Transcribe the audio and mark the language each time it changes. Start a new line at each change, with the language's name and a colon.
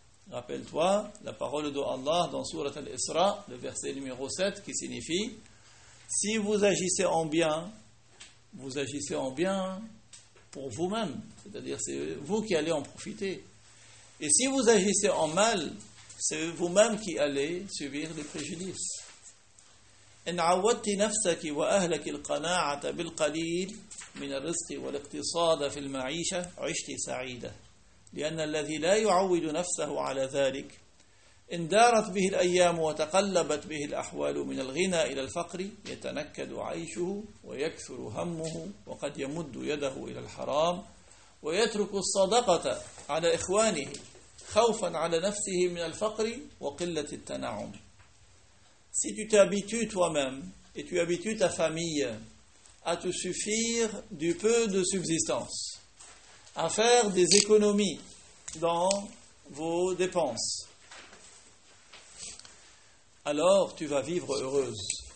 French: Rappelle-toi la parole de Allah dans Sourate al-Isra, le verset numéro 7, qui signifie: si vous agissez en bien, vous agissez en bien pour vous-même, c'est-à-dire c'est vous qui allez en profiter. Et si vous agissez en mal, c'est vous-même qui allez subir les préjudices.
Arabic: إن عودت نفسك وأهلك القناعة بالقليل من الرزق والاقتصاد في المعيشة عشت سعيدة. لأن الذي لا يعود نفسه على ذلك إن دارت به الأيام وتقلبت به الأحوال من الغنى إلى الفقر يتنكد عيشه ويكثر همه وقد يمد يده إلى الحرام ويترك الصدقة على إخوانه خوفا على نفسه من الفقر وقلة التنعم.
French: Si tu t'habitues toi-même et tu habitues ta famille à te suffire du peu de subsistance, à faire des économies dans vos dépenses, alors tu vas vivre heureuse.